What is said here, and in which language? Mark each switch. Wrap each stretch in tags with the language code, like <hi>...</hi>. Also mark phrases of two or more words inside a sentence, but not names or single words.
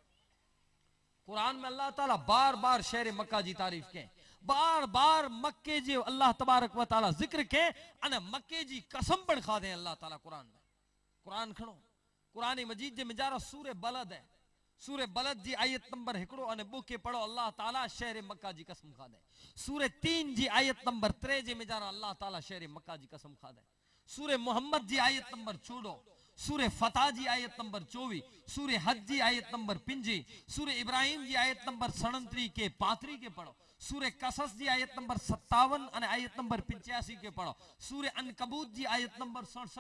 <kfr>कुरान में अल्लाह ताला बार बार शहर मक्का जी तारीफ के बार बार मक्के जे</kfr> <ar>الله تبارك وتعالى</ar> <kfr>जिक्र के अने मक्के जी कसम पण खादे अल्लाह ताला कुरान में कुरान खणो कुरान मजीद जे मिजारा सूरे बलद है सूरे बलद जी आयत नंबर 1 अने 2 के पढ़ो अल्लाह ताला शहर मक्का जी कसम खादे सूरे 3 जी आयत नंबर 3 जे मिजारा अल्लाह ताला शहर मक्का जी कसम खादे सूरे मोहम्मद जी आयत नंबर 14 सूरे फतह जी आयत नंबर 24 सूरे हज जी आयत नंबर 5 सूरे इब्राहिम जी आयत नंबर 37 के 35 के पढ़ो सूरे कसस जी आयत नंबर 57 अने आयत नंबर 85 के पढ़ो सूरे अनकबूत जी आयत नंबर 67</kfr>